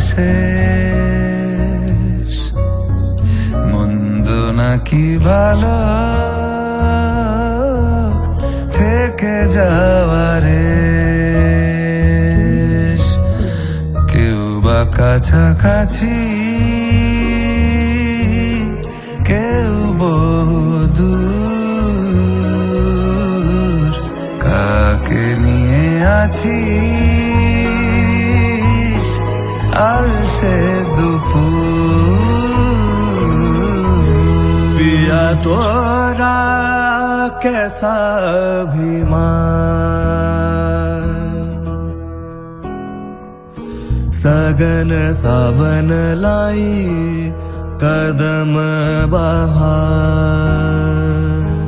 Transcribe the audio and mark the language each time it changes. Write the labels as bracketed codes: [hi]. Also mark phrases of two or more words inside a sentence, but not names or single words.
[bn] শেষ, মন্দ নাকি ভালো থেকে যাওয়ারে, কেউ বা কাছাকাছি কেউ বহুদূর। কাকে নিয়ে আছিস আলসে দুপুর। [hi] पिया तोरा कैसा अभिमान, सगन सावन लाई कदम बहार।